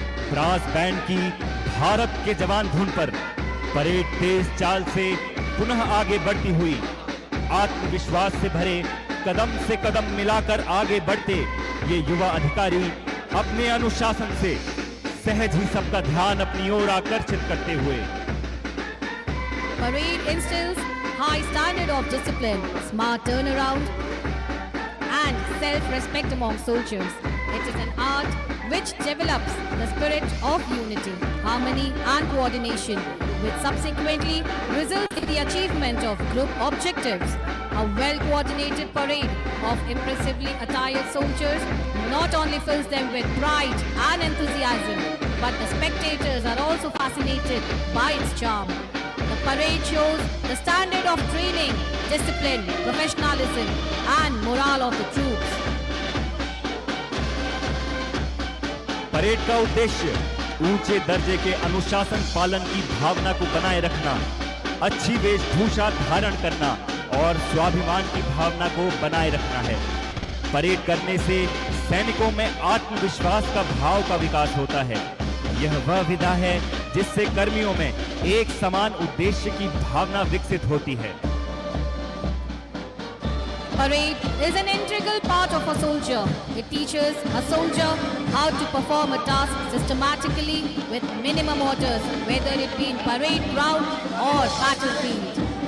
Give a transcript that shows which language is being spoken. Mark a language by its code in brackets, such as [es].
[hi] Brass band की भारत के जवान धुन पर परेड तेज चाल से पुनः आगे बढ़ती हुई आत्मविश्वास से भरे कदम से कदम मिलाकर आगे बढ़ते ये युवा अधिकारी अपने अनुशासन से सहज ही सबका ध्यान अपनी ओर आकर्षित करते हुए [en] Parade instills high standard of discipline, smart turnaround, and self-respect among soldiers. It is an art which develops the spirit of unity, harmony, and coordination, which subsequently results in the achievement of group objectives. A well-coordinated parade of impressively attired soldiers not only fills them with pride and enthusiasm, but the spectators are also fascinated by its charm. The parade shows the standard of training, discipline, professionalism, and morale of the troops. [hi] Parade का उद्देश्य ऊंचे दर्जे के अनुशासन पालन की भावना को बनाए रखना, अच्छी वेशभूषा धारण करना और स्वाभिमान की भावना को बनाए रखना है। परेड करने से सैनिकों में आत्मविश्वास का भाव का विकास होता है। यह वह विधा है जिससे कर्मियों में एक समान उद्देश्य की भावना विकसित होती है। [en] Parade is an integral part of a soldier. It teaches a soldier how to perform a task systematically with minimum orders, whether it be in parade ground or battlefield.